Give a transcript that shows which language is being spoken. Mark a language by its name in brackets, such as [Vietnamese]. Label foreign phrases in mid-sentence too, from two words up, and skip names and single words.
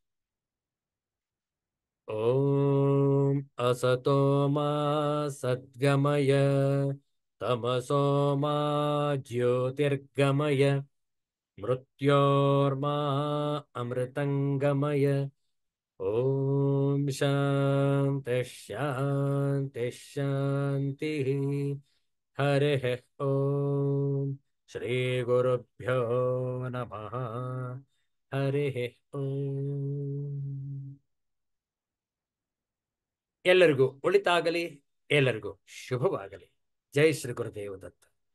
[Sanskrit] ಓಂ ಅಸತೋ ಮಾ ಸದ್ಗಮಯ ತಮಸೋ ಮಾ ಜ್ಯೋತಿರ್ಗಮಯ ಮೃತ್ಯೋರ್ಮಾ ಅಮೃತಂಗಮಯ. ಓಂ ಶಾಂತಿ ಶಾಂತಿ ಶಾಂತಿ. ಹರಿ ಓಂ. ಶ್ರೀ ಗುರುಭ್ಯೋ ನಮಃ. ಹರಿ ಓಂ. [Kannada] ಎಲ್ಲರಿಗೂ ಒಳಿತಾಗಲಿ, ಎಲ್ಲರಿಗೂ ಶುಭವಾಗಲಿ. [Sanskrit] ಜೈ ಶ್ರೀ ಗುರುದೇವ ದತ್ತ.